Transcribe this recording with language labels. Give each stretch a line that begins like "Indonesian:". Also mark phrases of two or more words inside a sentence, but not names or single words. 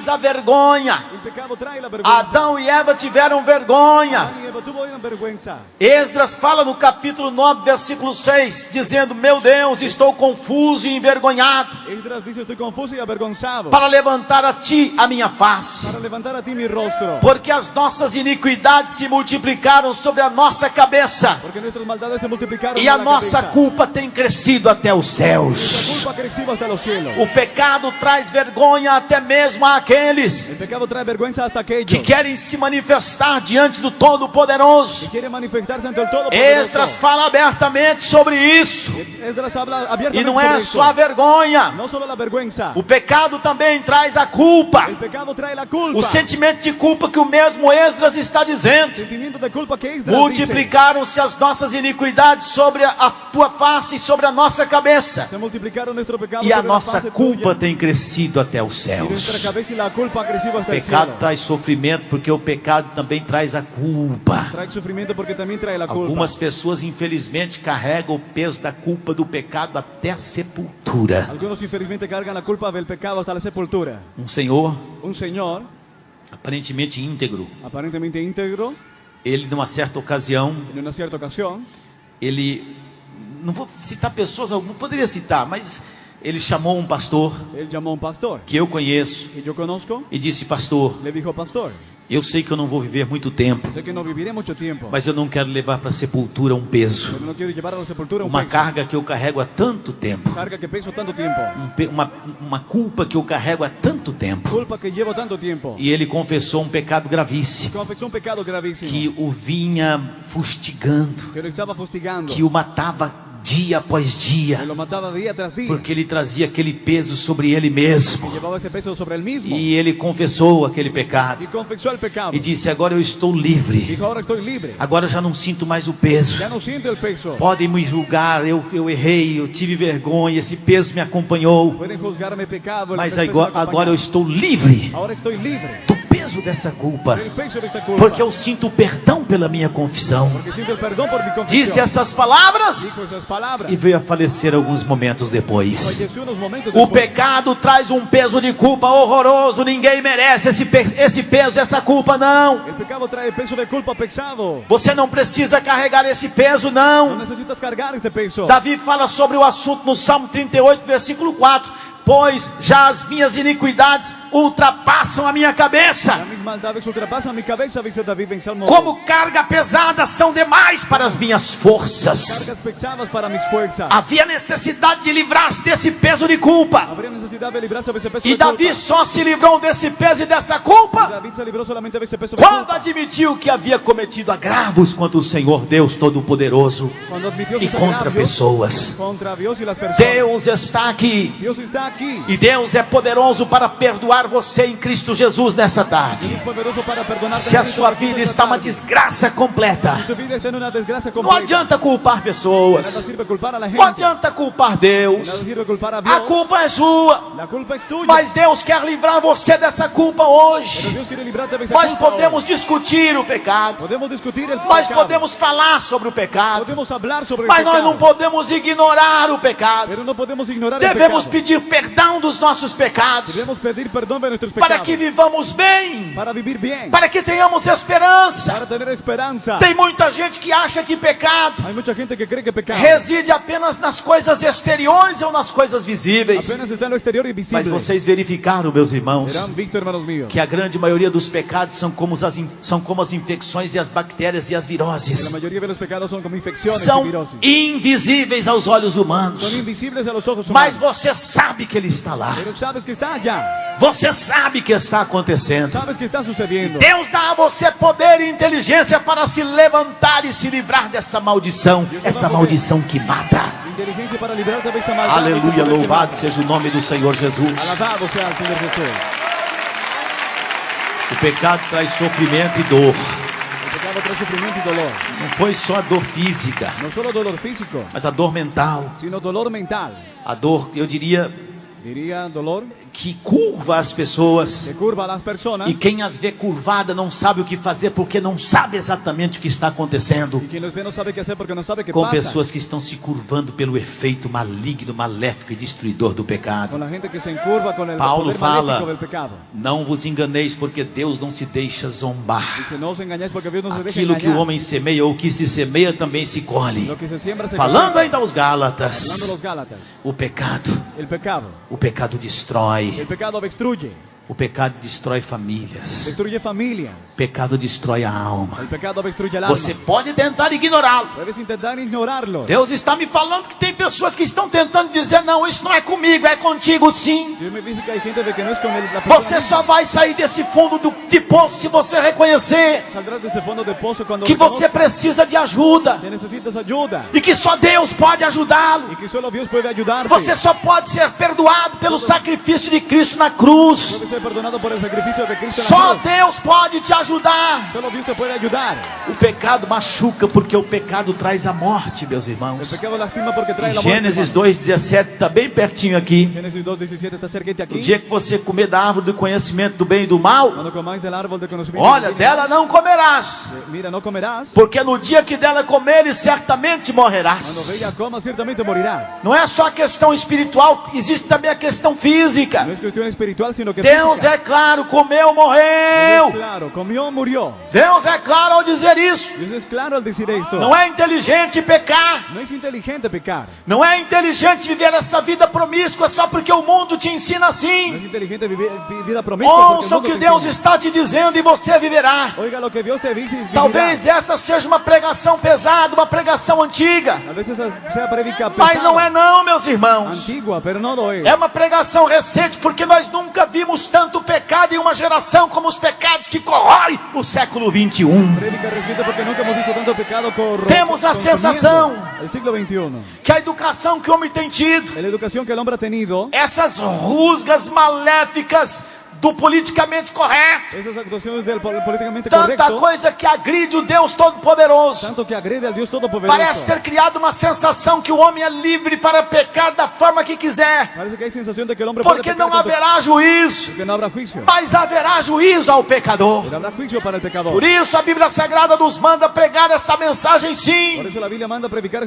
Spanish: El pecado trae la vergüenza.
Portuguese: Adão e Eva tiveram vergonha.
Spanish: Adán y Eva Pero tuvo una vergüenza.
Portuguese: Esdras fala no capítulo 9, versículo 6, dizendo: meu Deus, estou confuso e envergonhado
Spanish: Esdras dice, estoy confuso y avergonzado.
Portuguese: para levantar a ti a minha face,
Spanish: Para levantar a ti mi rostro.
Portuguese: porque as nossas iniquidades se multiplicaram sobre a nossa cabeça
Spanish: Porque nuestras maldades se multiplicaron
Portuguese: e
Spanish: en
Portuguese: a
Spanish: la
Portuguese: nossa
Spanish: cabeza.
Portuguese: culpa tem crescido até os
Spanish: La
Portuguese: céus.
Spanish: culpa ha crecido hasta los cielos.
Portuguese: O pecado traz vergonha até mesmo àqueles
Spanish: El pecado trae vergüenza hasta aquellos
Portuguese: que querem se manifestar diante do Todo-Poderoso.
Spanish: que quieren manifestarse ante el Todopoderoso.
Portuguese: Esdras fala abertamente sobre isso.
Spanish: Esdras habla
Portuguese: E
Spanish: abiertamente
Portuguese: não
Spanish: sobre
Portuguese: é
Spanish: esto.
Portuguese: só a vergonha.
Spanish: No solo la vergüenza.
Portuguese: O pecado também traz a culpa.
Spanish: El pecado trae la culpa.
Portuguese: O sentimento de culpa que o mesmo Esdras está dizendo.
Spanish: Sentimiento de culpa que Esdras dice.
Portuguese: Multiplicaram-se as nossas iniquidades sobre a tua face e sobre a nossa cabeça.
Spanish: Se multiplicaron nuestro pecado
Portuguese: E a
Spanish: sobre la
Portuguese: nossa faz
Spanish: culpa tuya.
Portuguese: tem crescido até os
Spanish: Y nuestra
Portuguese: céus.
Spanish: cabeza y la culpa ha crecido
Portuguese: O
Spanish: hasta el
Portuguese: pecado
Spanish: cielo.
Portuguese: traz sofrimento porque o pecado também traz a culpa.
Spanish: Trae sufrimiento porque también trae la culpa.
Portuguese: Algumas pessoas infelizmente carregam o peso da culpa do pecado até a sepultura.
Spanish: Algunos infelizmente cargan la culpa del pecado hasta la sepultura.
Portuguese: Um senhor
Spanish: Un señor,
Portuguese: aparentemente íntegro,
Spanish: aparentemente íntegro,
Portuguese: ele numa certa ocasião,
Spanish: en una cierta ocasión,
Portuguese: ele, não vou citar pessoas, algumas poderia citar, mas ele chamou um pastor
Spanish: él llamó a un pastor
Portuguese: que eu conheço
Spanish: que yo conozco.
Portuguese: e disse: pastor,
Spanish: Le dijo,
Portuguese: pastor, eu sei que eu não vou viver muito tempo,
Spanish: sé que no viviré mucho tiempo,
Portuguese: mas eu não quero levar para a sepultura um peso,
Spanish: pero no quiero llevar a la sepultura un
Portuguese: uma
Spanish: peso.
Portuguese: carga que eu carrego há tanto tempo,
Spanish: Carga que peso tanto tiempo.
Portuguese: uma culpa que eu carrego há tanto tempo.
Spanish: Culpa que llevo tanto tiempo.
Portuguese: E ele confessou um pecado gravíssimo
Spanish: Confesó un pecado gravísimo
Portuguese: que o vinha fustigando,
Spanish: que lo estaba fustigando,
Portuguese: que o matava dia após
Spanish: que
Portuguese: dia,
Spanish: lo mataba día tras día,
Portuguese: porque ele trazia aquele peso sobre ele mesmo.
Spanish: que llevaba ese peso sobre él mismo,
Portuguese: E ele confessou aquele pecado
Spanish: y confesó el pecado.
Portuguese: e disse: agora eu estou livre,
Spanish: Dijo, ahora estoy libre,
Portuguese: agora eu já não sinto mais o peso.
Spanish: ya no siento el peso.
Portuguese: Podem me julgar, eu errei, eu tive vergonha, esse peso me acompanhou,
Spanish: Pueden juzgarme pecado, el
Portuguese: mas
Spanish: peso me
Portuguese: agora
Spanish: acompaña.
Portuguese: eu estou livre
Spanish: Ahora estoy libre
Portuguese: do peso dessa culpa,
Spanish: del peso de esta culpa,
Portuguese: porque eu sinto perdão pela minha confissão.
Spanish: porque siento el perdón por mi confesión.
Portuguese: Disse essas palavras
Spanish: Dijo esas palabras,
Portuguese: e veio a falecer alguns momentos depois.
Spanish: falleció unos momentos
Portuguese: O
Spanish: después.
Portuguese: pecado traz um peso de culpa horroroso. Ninguém merece esse peso, essa culpa, não.
Spanish: El pecado trae peso de culpa pesado.
Portuguese: Você não precisa carregar esse peso,
Spanish: No
Portuguese: não.
Spanish: necesitas cargar este peso.
Portuguese: Davi fala sobre o assunto no Salmo 38, versículo 4. Pois já as minhas iniquidades ultrapassam a minha cabeça.
Spanish: Mis maldades ultrapasan mi cabeza, dice David en Salmo.
Portuguese: Como carga pesada são demais para as minhas forças.
Spanish: Cargas pesadas para mis fuerzas.
Portuguese: Havia necessidade de livrar-se desse peso de culpa.
Spanish: Habría necesidad de librarse de ese peso
Portuguese: E
Spanish: de
Portuguese: Davi
Spanish: culpa.
Portuguese: só se livrou desse peso e dessa culpa
Spanish: David se libró solamente de ese peso de
Portuguese: quando
Spanish: culpa.
Portuguese: admitiu que havia cometido agravos contra o Senhor Deus Todo-Poderoso
Spanish: Cuando admitió
Portuguese: e
Spanish: sus
Portuguese: contra
Spanish: agravios
Portuguese: pessoas.
Spanish: contra Dios y las personas.
Portuguese: Deus está aqui
Spanish: Dios está aquí.
Portuguese: e Deus é poderoso para perdoar você em Cristo Jesus nessa tarde.
Spanish: Dios es poderoso para perdonarte.
Portuguese: Se a sua vida está uma desgraça completa,
Spanish: Si tu vida está en una desgracia
Portuguese: não
Spanish: completa,
Portuguese: adianta culpar
Spanish: nada
Portuguese: pessoas,
Spanish: sirve culpar a la
Portuguese: não
Spanish: gente.
Portuguese: adianta culpar
Spanish: Nada
Portuguese: Deus.
Spanish: sirve culpar a Dios.
Portuguese: A culpa é sua,
Spanish: La culpa es tuya.
Portuguese: mas Deus quer livrar você dessa culpa
Spanish: Pero
Portuguese: hoje.
Spanish: Dios quiere librarte de esa
Portuguese: Nós
Spanish: culpa
Portuguese: podemos
Spanish: hoy.
Portuguese: discutir o pecado,
Spanish: Podemos discutir el
Portuguese: nós
Spanish: pecado.
Portuguese: podemos falar sobre o pecado,
Spanish: Podemos hablar sobre
Portuguese: mas
Spanish: el
Portuguese: nós
Spanish: pecado.
Portuguese: não podemos ignorar o pecado.
Spanish: Pero no podemos ignorar
Portuguese: Devemos
Spanish: el pecado.
Portuguese: pedir perdão dos nossos pecados,
Spanish: Debemos pedir perdón de nuestros
Portuguese: para
Spanish: pecados.
Portuguese: que vivamos bem,
Spanish: Para vivir bien.
Portuguese: para que tenhamos esperança.
Spanish: Para tener esperanza.
Portuguese: Tem muita gente que acha que pecado
Spanish: Hay mucha gente que cree que pecado
Portuguese: reside apenas nas coisas exteriores ou nas coisas visíveis.
Spanish: apenas está en lo exterior y visible.
Portuguese: Mas vocês verificaram, meus irmãos,
Spanish: Verán visto, hermanos míos,
Portuguese: que a grande maioria dos pecados são como as infecções e as bactérias e as
Spanish: que la
Portuguese: viroses.
Spanish: mayoría de los pecados son como infecciones y
Portuguese: São
Spanish: virosis.
Portuguese: invisíveis aos olhos
Spanish: Son
Portuguese: humanos,
Spanish: invisibles a los ojos
Portuguese: mas
Spanish: humanos.
Portuguese: você sabe que ele está lá.
Spanish: Pero sabes que está allá.
Portuguese: Você sabe que está acontecendo.
Spanish: Sabes que está sucediendo.
Portuguese: Deus dá a você poder e inteligência para se levantar e se livrar dessa maldição, essa maldição que mata.
Spanish: Inteligencia para librarte de esa maldad.
Portuguese: Aleluia,
Spanish: ese poder que
Portuguese: louvado
Spanish: mata.
Portuguese: seja o nome do Senhor Jesus.
Spanish: Alabado sea el Señor Jesús.
Portuguese: O pecado traz sofrimento e dor.
Spanish: El pecado trae sufrimiento y dolor.
Portuguese: Não foi só a dor física,
Spanish: No solo dolor físico,
Portuguese: mas a dor mental.
Spanish: sino dolor mental.
Portuguese: A dor, eu diria,
Spanish: Diría dolor
Portuguese: que curva as pessoas.
Spanish: que curva a las personas.
Portuguese: E quem as vê curvada não sabe o que fazer porque não sabe exatamente o que está acontecendo.
Spanish: Y quien los ve no sabe qué hacer porque no sabe qué
Portuguese: Com
Spanish: pasa.
Portuguese: pessoas que estão se curvando pelo efeito maligno, maléfico e destruidor do pecado.
Spanish: Con la gente que se encurva con el
Portuguese: Paulo
Spanish: poder
Portuguese: fala:
Spanish: maléfico del pecado.
Portuguese: não vos enganeis, porque Deus não se deixa zombar.
Spanish: Dice, no os engañáis porque Dios no se deja
Portuguese: Aquilo que o
Spanish: engañar.
Portuguese: homem semeia, ou que se semeia, também se colhe.
Spanish: Lo que se siembra se
Portuguese: Falando
Spanish: cosecha.
Portuguese: ainda aos
Spanish: Hablando a
Portuguese: Gálatas,
Spanish: los Gálatas.
Portuguese: o pecado
Spanish: El pecado
Portuguese: destrói.
Spanish: El pecado destruye.
Portuguese: O pecado destrói famílias.
Spanish: Destruye familias.
Portuguese: O pecado destrói a alma.
Spanish: El pecado destruye el alma.
Portuguese: Você pode tentar ignorá-lo.
Spanish: Puedes intentar ignorarlo.
Portuguese: Deus está me falando que tem pessoas que estão tentando dizer: não, isso não é comigo, é contigo sim.
Spanish: Dios me dice que hay gente de que no es con la persona
Portuguese: Você
Spanish: misma.
Portuguese: só vai sair desse fundo de poço se você reconhecer
Spanish: Saldrás de ese fondo de pozo cuando
Portuguese: que você precisa de ajuda
Spanish: que necesitas ayuda
Portuguese: e que só Deus pode ajudá-lo.
Spanish: y que solo Dios puede ayudarte.
Portuguese: Você só pode ser perdoado pelo sacrifício de Cristo na cruz.
Spanish: Puedes ser perdonado por el sacrificio de Cristo en
Portuguese: Só
Spanish: la cruz.
Portuguese: Deus pode te ajudar.
Spanish: Solo Dios te puede ayudar.
Portuguese: O pecado machuca porque o pecado traz a morte, meus
Spanish: El
Portuguese: irmãos.
Spanish: pecado lastima porque trae
Portuguese: Em
Spanish: la muerte.
Portuguese: Gênesis
Spanish: hermano.
Portuguese: 2,17 está bem pertinho aqui.
Spanish: Génesis 2:17 está cerquita
Portuguese: O
Spanish: aquí.
Portuguese: dia que você comer da árvore do conhecimento do bem e do mal,
Spanish: Cuando comáis del árbol de conocimiento
Portuguese: olha,
Spanish: del bien y
Portuguese: dela não comerás,
Spanish: del mal, mira, no comerás.
Portuguese: porque no dia que dela comeres, certamente
Spanish: Cuando
Portuguese: morrerás.
Spanish: de ella comas, ciertamente morirás.
Portuguese: Não é só a questão espiritual, existe também a questão física.
Spanish: No es cuestión espiritual, sino que
Portuguese: Deus
Spanish: física.
Portuguese: é claro, comeu,
Spanish: Dios es
Portuguese: morreu.
Spanish: claro, comió, murió.
Portuguese: Deus é claro ao dizer isso.
Spanish: Dios es claro al decir esto.
Portuguese: Não é inteligente pecar.
Spanish: No es inteligente pecar.
Portuguese: Não é inteligente viver essa vida promíscua só porque o mundo te ensina
Spanish: No es
Portuguese: assim.
Spanish: inteligente vivir vida promiscua. porque el
Portuguese: Ouça o
Spanish: mundo
Portuguese: que
Spanish: te
Portuguese: Deus
Spanish: enseña.
Portuguese: está te dizendo e você viverá.
Spanish: Oiga lo que Dios te dice y vivirá.
Portuguese: Talvez essa seja uma pregação pesada, uma pregação antiga.
Spanish: A veces sea predica
Portuguese: Mas
Spanish: pesada,
Portuguese: não é não, meus irmãos.
Spanish: antigua, pero no lo es.
Portuguese: É uma pregação recente, porque nós nunca vimos tanto pecado em uma geração como os pecados que corroem o século 21.
Spanish: Predica reciente porque nunca hemos visto tanto pecado
Portuguese: Temos a
Spanish: consumiendo
Portuguese: sensação
Spanish: el siglo XXI.
Portuguese: Que a educação que o homem tem tido,
Spanish: La educación que el hombre ha tenido,
Portuguese: essas rusgas maléficas do politicamente correto,
Spanish: esas actuaciones del políticamente
Portuguese: tanta
Spanish: correcto,
Portuguese: coisa que agride o Deus Todo-Poderoso,
Spanish: tanto que agrede al Dios Todopoderoso.
Portuguese: parece ter criado uma sensação que o homem é livre para pecar da forma que quiser,
Spanish: Parece que hay sensación de que el hombre
Portuguese: porque
Spanish: puede
Portuguese: não
Spanish: pecar
Portuguese: haverá juízo,
Spanish: porque no habrá juicio.
Portuguese: mas haverá juízo ao pecador.
Spanish: Pero habrá juicio para el pecador.
Portuguese: Por isso a Bíblia Sagrada nos manda pregar essa mensagem,
Spanish: Por
Portuguese: sim.
Spanish: eso la Biblia manda predicar